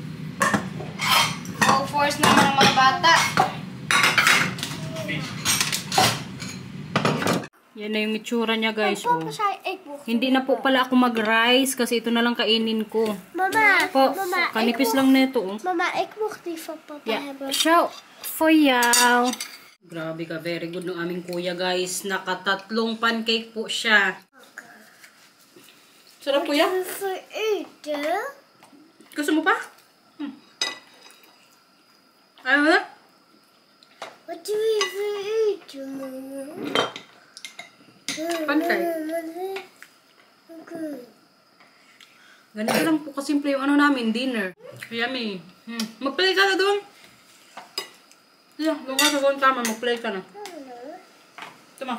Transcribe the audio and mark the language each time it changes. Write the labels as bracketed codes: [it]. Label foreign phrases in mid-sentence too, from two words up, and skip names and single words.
[en] Full force [tl] naman ng mga bata. Yan na yung itsura niya guys. Oh. Hindi na po pala ako mag-rice kasi ito na lang kainin ko. Mama, po, mama, kanipis lang nito. Oh. Mama, [nl] ik mocht die van papa hebben. Show for jou. [tl] Grabe ka, [en] very good [tl] ng aming kuya guys. Nakatatlong pancake po siya. Sarap kuya? [nl] Voor eten? [tl] Gusto mo pa? Ano ba? [nl] Wat doe je voor eten, mama? [tl] Pancake. Ganito lang po kasimple yung ano namin, dinner. Yummy. Mag-play ka na doon. Yeah, doon ka sa tama, mag-play ka na. Tama.